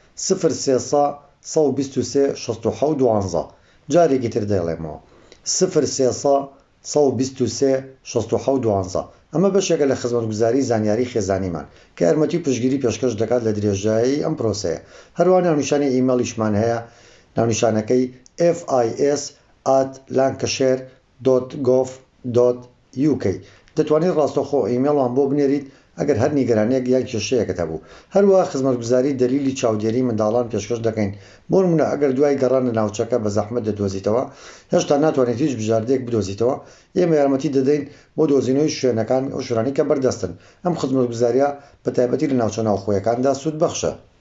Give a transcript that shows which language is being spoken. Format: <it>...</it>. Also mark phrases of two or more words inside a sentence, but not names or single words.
<ckb>0300 123 67 12 جارێکی تر دەڵێمەوە 0300 123 67 12 ئەمە بەشێکە لە خزمەتگوزاری زانیاری خێزانیمان کە یارمەتی و پشتگیری پێشکەش دەکات لە درێژایی ئەم پرۆسەیە هەروەها ناونیشانی ئیمەیلیشمان هەیە ناونیشانەکەی fis@lancashire.gov.uk دەتوانیت ڕاستەوخۆ ئیمێڵمان بۆ بنێریت ئەگەر هەر نیگەرانەیەک یان کێشەیەکت هەبوو هەروەها خزمەتگوزاری دەلیلی چاودێری منداڵان پێشکەش دەکەین بۆ نمونە ئەگەر دوای گەڕان لە ناوچەکە بە زەحمەت دەدۆزیتەوە هێشتا ناتوانێت هیچ بژاردەیەک بدۆزیتەوە ئێمە یارمەتی دەدەین بۆ دۆزینەوەی شوێنەکان ئەو شوێنانی کە بەردەستن ئەم خزمەتگوزاریە بە تایبەتی لە ناوچە ناوخۆیەکاندا سوودبەخشە</ckb>